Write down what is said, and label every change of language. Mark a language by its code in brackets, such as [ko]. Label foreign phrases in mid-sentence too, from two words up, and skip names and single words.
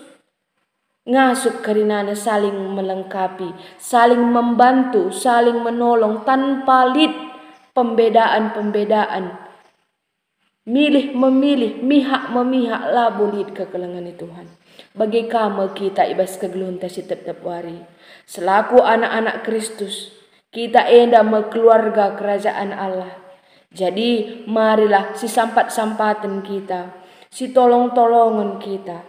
[btx] Ngasup karinana [id] saling melengkapi, saling membantu, saling menolong tanpa lid pembedaan-pembedaan. Milih memilih, mihak memihak [btx] labu lid kekelengan Tuhan. Bagi kamu kita ibas kegelunta si tetap wari. [id] Selaku anak-anak Kristus, kita enda keluarga kerajaan Allah. Jadi marilah [btx] si sampat-sampatan kita, si tolong-tolongan kita.